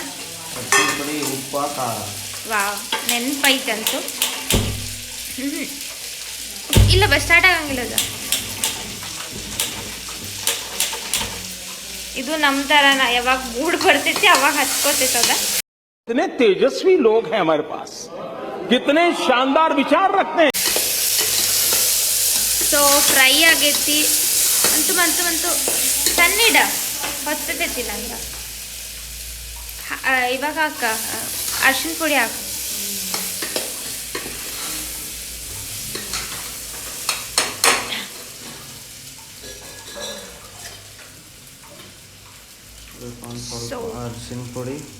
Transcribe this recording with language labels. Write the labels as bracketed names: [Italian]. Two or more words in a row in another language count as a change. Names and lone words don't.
[Kannada] ಉಪ್ಪು, ಖಾರ. ವಾವ್, ನೆನಪೈತಂತು. ಇಲ್ಲ ಬಸ್ ಸ್ಟಾರ್ಟ್ ಆಗಂಗಿಲ್ಲ ಅದು. ಇದು ನಮ್ಮ ಥರನ, ಯಾವಾಗ ಮೂಡ್ ಬರ್ತೈತಿ ಅವಾಗ ಹಚ್ಕೋತೈತದ. [Hindi] कितने तेजस्वी लोग हैं हमारे पास, कितने शानदार विचार रखते हैं. [Kannada] ಸೊ ಫ್ರೈ ಆಗೈತಿ. ಅಂತೂ ಸಣ್ಣಿಡ ಹೊತ್ತೈತಿಲ್ಲ ಅಂದ್ರೆ ಇವಾಗ ಹಾಕ ಅರ್ಶಿನ ಪುಡಿ ಹಾಕು. ಸ್ವಲ್ಪ ಅರಿಶಿನ ಪುಡಿ.